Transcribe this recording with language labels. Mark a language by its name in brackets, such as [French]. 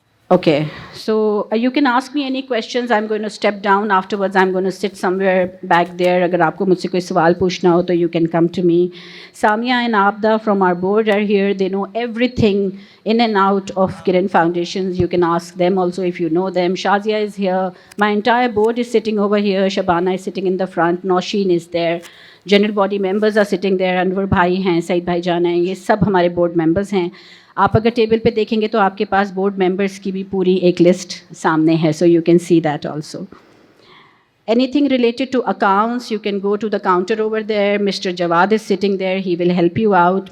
[English] Okay, so you can ask me any questions. I'm going to step down afterwards. I'm going to sit somewhere back there. [Hindi] अगर आपको मुझसे कोई सवाल पूछना हो तो [English] you can come to me. Samia and Abda from our board are here. They know everything in and out of Kiran Foundations. You can ask them also if you know them. Shazia is here. My entire board is sitting over here. Shabana is sitting in the front. Nausheen is there. General body members are sitting there. [Hindi] Anwar भाई हैं, सईद भाई जान हैं, ये सब हमारे board members हैं। आप अगर टेबल पे देखेंगे तो आपके पास बोर्ड मेंबर्स की भी पूरी एक लिस्ट सामने है, [English] So you can see that also. Anything related to accounts you can go to the counter over there, mister Jawad is sitting there, he will help you out.